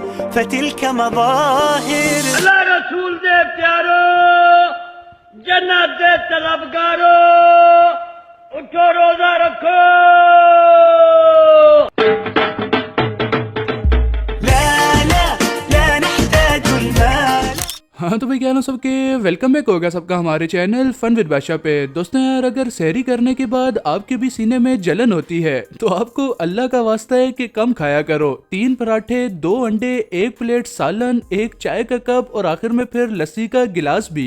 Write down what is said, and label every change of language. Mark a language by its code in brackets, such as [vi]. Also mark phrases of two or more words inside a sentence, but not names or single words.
[ar] فتلك مظاهر [pa] اللہ رسول دے پیارو جنت دے طلبگارو اٹھو روزہ رکھو [ar] لا لا لا نحتاج المال। [ur] ہاں تو بھائی کیا سب کے [en] welcome back [ur] ہوگا سب کا ہمارے چینل فن ود بادشاہ پے. دوستو یار، اگر سحری کرنے کے بعد آپ کے بھی سینے میں جلن ہوتی ہے تو آپ کو اللہ کا واسطہ ہے کہ کم کھایا کرو. 3 پراٹھے، 2 انڈے، 1 پلیٹ سالن، 1 چائے کا کپ اور آخر میں پھر لسی کا گلاس بھی.